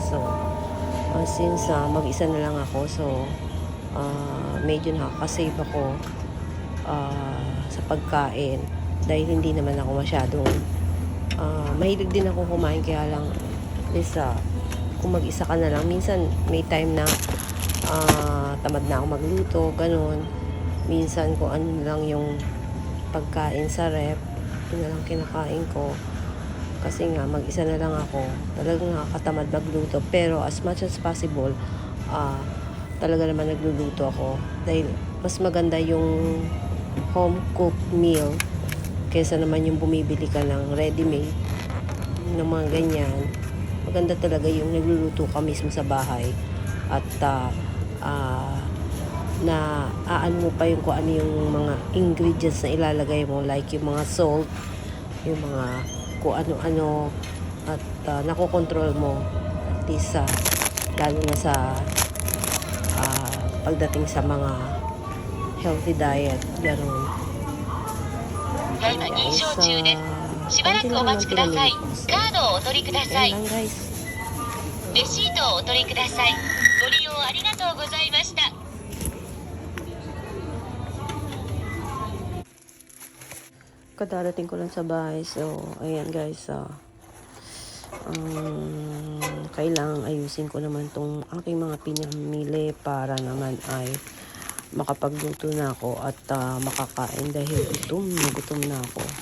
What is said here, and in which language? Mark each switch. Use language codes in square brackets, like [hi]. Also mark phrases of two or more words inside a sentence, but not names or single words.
[tl] So, since mag-isa na lang ako, so, medyo nakakasave ako sa pagkain dahil hindi naman ako masyadong mahilig din ako kumain, kaya lang kung mag-isa ka na lang, minsan may time na tamad na ako magluto, ganun. Minsan kung ano lang yung pagkain sa rep, yun na lang kinakain ko. Kasi nga, mag-isa na lang ako. Talagang nakakatamad magluto. Pero [en] as much as possible, [tl] talaga naman nagluluto ako. Dahil mas maganda yung [en] home-cooked meal [tl] kaysa naman yung bumibili ka ng ready-made ng mga ganyan. Maganda talaga yung nagluluto ka mismo sa bahay. At na aano mo pa yung kung ano yung mga ingredients na ilalagay mo, like yung mga salt, yung mga kung ano-ano, at nakokontrol mo [en] at least [tl] lalo na sa pagdating sa mga [en] healthy diet, [tl] gano'n. Guys, konti lang naman pinamili ko. So, ayan lang guys. [ja] レシートをお取りください。ご利用ありがとうございました。 [tl] Kadarating ko lang sa bahay. So, ayan guys. Kailangan ayusin ko naman tong aking mga pinamili para naman ay makapagluto na ako at makakain dahil gutom na ako.